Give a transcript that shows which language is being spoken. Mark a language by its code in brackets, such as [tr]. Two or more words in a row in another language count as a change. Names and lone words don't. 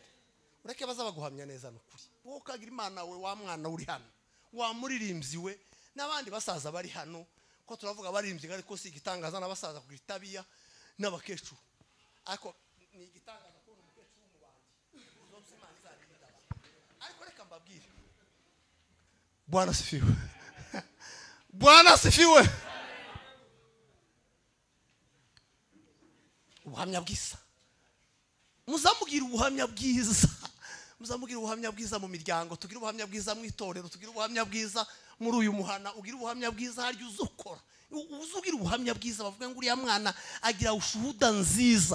[rw] Ureke baza baguhamya neza n'ukuri. Wowe ukagira Imana we, wa mwana uri hano, wa muririmbyi we, n'abandi basaza bari hano, ko turavuga baririmbyi ariko si igitangaza n'abasaza kugira itabiya n'abakecuru. Ariko ni igitangaza ko umukecuru w'umubandi uzose Imana izarinda. Ariko reka mbabwire, [sw] Bwana asifiwe. Bwana asifiwe. [rw] Ubuhamya bwiza. Muzamugira ubuhamya bwiza. Muzamugira ubuhamya bwiza mu miryango, tugira ubuhamya bwiza mu itorero, tugira ubuhamya bwiza muri uyu muhana, ugira ubuhamya bwiza haryo uzukora. Uzugira ubuhamya bwiza bavuga ngo uriya mwana agira ushuhuda nziza.